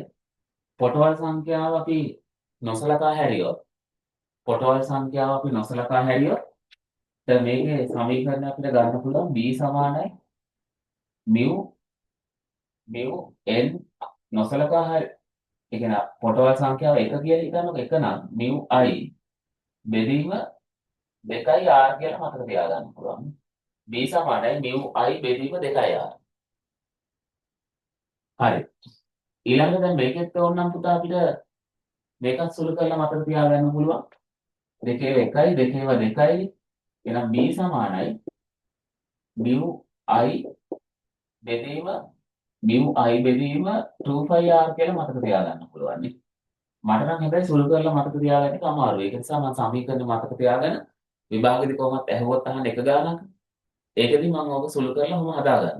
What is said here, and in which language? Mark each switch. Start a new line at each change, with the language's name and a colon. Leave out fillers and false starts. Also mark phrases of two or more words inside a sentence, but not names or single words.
Sinhala: පොටවල් සංඛ්‍යාව අපි නොසලකා හැරියොත් දැන් මේකේ සමීකරණය අපිට ගන්න පුළුවන් b සමානයි mu n නොසලකා හැරි ඒ කියන්නේ පොටවල් සංඛ්‍යාව 1 කියලා හිතන්නකො 1 නම් mu i බෙදීම 2r කියලා මතක තියාගන්න පුළුවන්. b සමානයි mu i බෙදීම 2r. හරි. ඊළඟට දැන් මේකෙත් ඕනනම් පුතා අපිට මේකත් සුළු කරලා මතක තියාගන්න පුළුවන්. 2ව 2යි. එහෙනම් b සමානයි mu i බෙදීම 2πr කියලා මතක තියාගන්න පුළුවන් නේ. මට නම් හැබැයි සුළු කරලා මතක තියාගන්න එක අමාරුයි. ඒක නිසා මම සමීකරණ මතක තියාගෙන විභාගෙදි කොහොමත් ඇහුවොත් අහන්න එක ගානක්. ඒකෙදි මම ඕක සුළු කරලා මම හදාගන්නවා.